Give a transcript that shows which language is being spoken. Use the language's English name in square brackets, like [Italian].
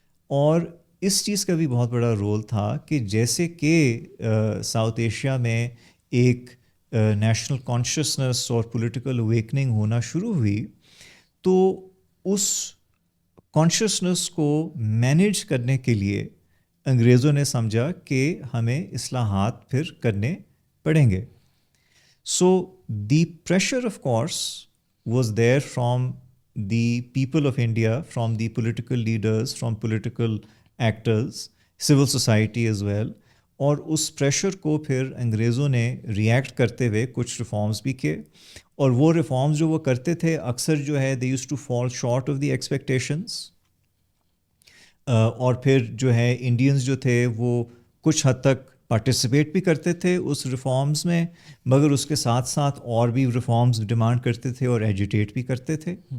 [Urdu] اور اس چیز کا بھی بہت بڑا رول تھا کہ جیسے کہ ساؤتھ ایشیا میں ایک نیشنل کانشیسنس اور پولیٹیکل اویکننگ ہونا شروع ہوئی، تو اس کانشیسنس کو مینیج کرنے کے لیے انگریزوں نے سمجھا کہ ہمیں اصلاحات پھر کرنے پڑیں گے. [English] So the pressure of course was there from the people of India, from the political leaders, from political actors, civil society as well. [Urdu] اور اس پریشر کو پھر انگریزوں نے ریئیکٹ کرتے ہوئے کچھ ریفارمز بھی کیے، اور وہ ریفارمز جو وہ کرتے تھے اکثر جو ہے [English] they used to fall short of the expectations. [Urdu] اور پھر جو ہے انڈینز جو تھے وہ کچھ حد تک پارٹیسپیٹ بھی کرتے تھے اس ریفارمز میں، مگر اس کے ساتھ ساتھ اور بھی ریفارمز ڈیمانڈ کرتے تھے اور ایجیٹیٹ بھی کرتے تھے.